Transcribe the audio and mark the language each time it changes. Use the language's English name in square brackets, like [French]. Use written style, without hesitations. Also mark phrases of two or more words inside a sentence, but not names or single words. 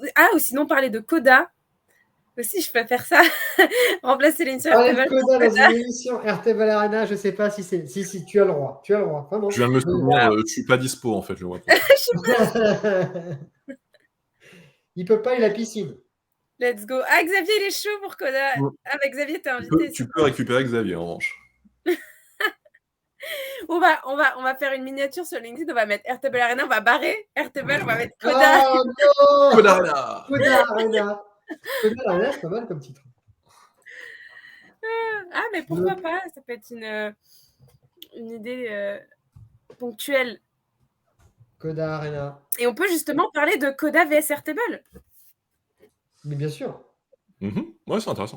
[French] Ah, ou sinon parler de Coda. Aussi, je peux faire ça. Remplacer l'émission Parler de RTL. Coda dans une émission RTL Arena, je sais pas si c'est. Si, tu as le droit. Tu as le droit, vraiment. Je viens de me souvenir, je suis pas dispo en fait le mois prochain. Il peut pas, il a piscine. [English] Let's go. [French] Ah, Xavier, il est chaud pour Coda. Ouais. Ah, bah, Xavier, t'es invité. Tu peux récupérer Xavier en revanche. On va faire une miniature sur LinkedIn. On va mettre RTL Arena. On va barrer RTL. On va mettre Coda. Ah non Coda Arena. Coda Arena. Coda Arena, c'est pas mal comme titre. Ah, mais pourquoi pas? Ça peut être une idée ponctuelle. Coda Arena. Et on peut justement parler de Coda vs RTL. Mais bien sûr. Ouais, c'est intéressant.